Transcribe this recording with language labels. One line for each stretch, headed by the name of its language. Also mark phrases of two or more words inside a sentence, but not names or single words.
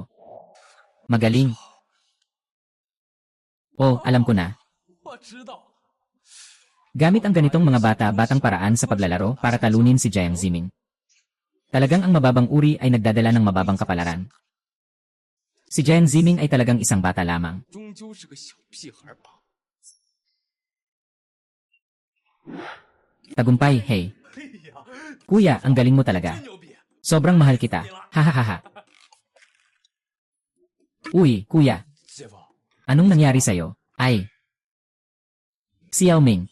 Filipino: Magaling. Oh, alam ko na.
Chinese: 我知道，
Filipino: Gamit ang ganitong mga bata-batang paraan sa paglalaro para talunin si Jiang Ziming. Talagang ang mababang uri ay nagdadala ng mababang kapalaran. Si Jiang Ziming ay talagang isang bata lamang.
Chinese: 终究是个小屁孩吧？
Filipino: Tagumpay, hey. Kuya, ang galing mo talaga.
Chinese: 真牛逼！
Filipino: Sobrang mahal kita. Hahaha. Uy, kuya,
Chinese: 师傅，
Filipino: anong nangyari sa'yo? Ay. Si Yao Ming.